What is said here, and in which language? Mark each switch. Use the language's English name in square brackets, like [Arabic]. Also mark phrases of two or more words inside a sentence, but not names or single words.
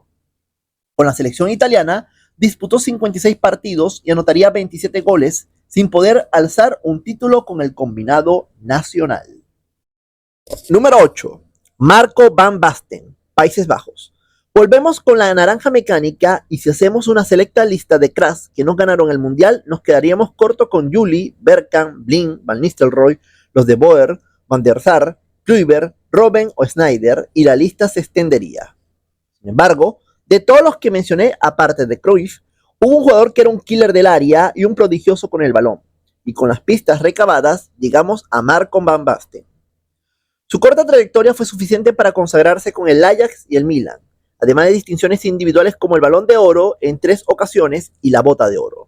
[Spanish] Con la selección italiana, disputó 56 partidos y anotaría 27 goles, sin poder alzar un título con el combinado nacional. Número 8. Marco van Basten, Países Bajos. Volvemos con la naranja mecánica y si hacemos una selecta lista de cracks que no ganaron el Mundial, nos quedaríamos cortos con Juli, Bergkamp, Blind, Van Nistelrooy, los de Boer, Van der Sar, Kluivert, Robben o Sneijder y la lista se extendería. Sin embargo, de todos los que mencioné, aparte de Cruyff, hubo un jugador que era un killer del área y un prodigioso con el balón. Y con las pistas recabadas, llegamos a Marco van Basten. Su corta trayectoria fue suficiente para consagrarse con el Ajax y el Milan, además de distinciones individuales como el Balón de Oro en 3 ocasiones y la Bota de Oro.